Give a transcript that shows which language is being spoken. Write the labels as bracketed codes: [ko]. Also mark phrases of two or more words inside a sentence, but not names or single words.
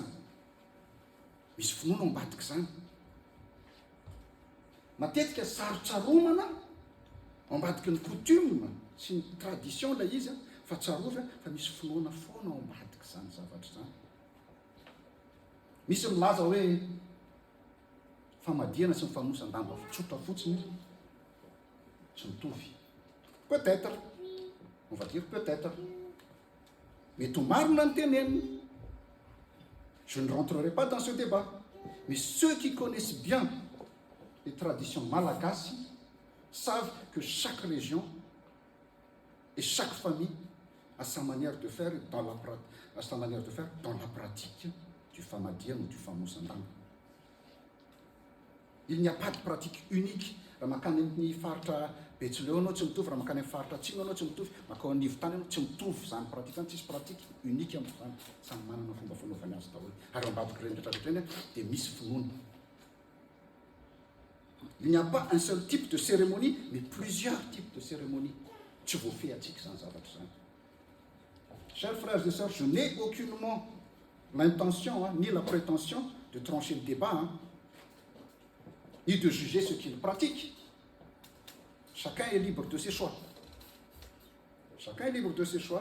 [mg] Misy finoana ao ambadika izany. Matetika sarotsaroana ao ambadika ny coutume sy ny tradition ilay izy fa tsarovy fa misy finoana foana ao ambadika izany zavatra izany. Misy milaza hoe famadihana sy ny famosan-damba tsotra fotsiny tsy mitovy. [fr] Peut-être, on va dire peut-être. [mg] Mety ho marina ny teneniny. [fr] Je ne rentrerai pas dans ce débat. Mais ceux qui connaissent bien les traditions malagasy savent que chaque région et chaque famille a sa manière de faire dans la pratique du famadihana ou du famosan-damba. Il n'y a pas de pratique unique. [mg] Raha makany amin'ny faritra Betsileo anao tsy mitovy, raha makany amin'ny faritra Atsimo anao tsy mitovy, makao Anivotany anao tsy mitovy zany pratique zany, tsisy [fr] pratique unique [mg] amin'izany. Samy manana fomba fanaovany azy daholo. Ary ambadika ireny rehetrarehetra eny dia misy finoana. [fr] Il n'y a pas un seul type de cérémonie, mais plusieurs types de cérémonies. [mg] Tsy voafehatsika zany zavatra zany. [fr] Chers frères et sœurs, je n'ai aucunement l'intention ni la prétention de trancher le débat, ni de juger ce qu'ils pratiquent. Chacun est libre de ses choix. Chacun est libre de ses choix.